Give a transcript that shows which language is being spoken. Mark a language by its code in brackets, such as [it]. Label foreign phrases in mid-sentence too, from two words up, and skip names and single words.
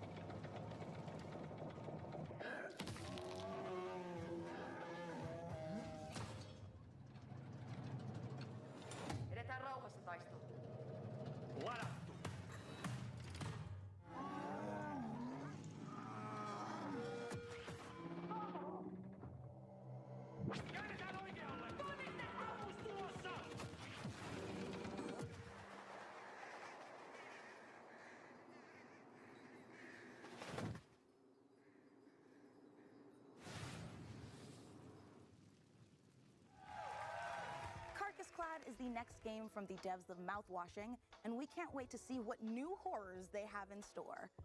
[fi] Edetään rauhassa taisteluun. Ladattu. Käännetään oikealle. Ammus tulossa. [en] Carcass Clad is the next game from the devs of Mouthwashing, and we can't wait to see what new horrors they have in store.